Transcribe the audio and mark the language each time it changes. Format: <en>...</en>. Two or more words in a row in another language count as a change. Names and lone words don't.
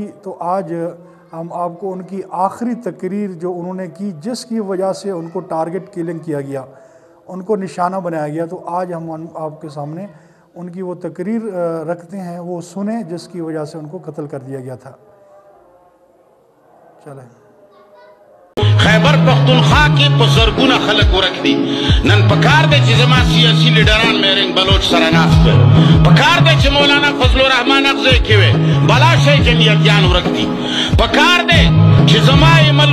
<ur>تو آج ہم آپ کو ان کی آخری تقریر جو انہوں نے کی، جس کی وجہ سے ان کو ٹارگٹ کلنگ کیا گیا، ان کو نشانہ بنایا گیا، تو آج ہم آپ کے سامنے ان کی وہ تقریر رکھتے ہیں، وہ سنیں جس کی وجہ سے ان کو قتل کر دیا گیا تھا۔ چلیں۔</ur> <ps>خیبر پختونخوا کی بزرگونه خلق ورک دی نن پکار دی چې زما سیاسی لیډران میرنګ بلوچ سره ناست وي، پکار دی چې مولانا فضل الرحمن اغزی کې وي، بلا شی جمعیتیان ورک دی، پکار دی چې زما ایمل</ps>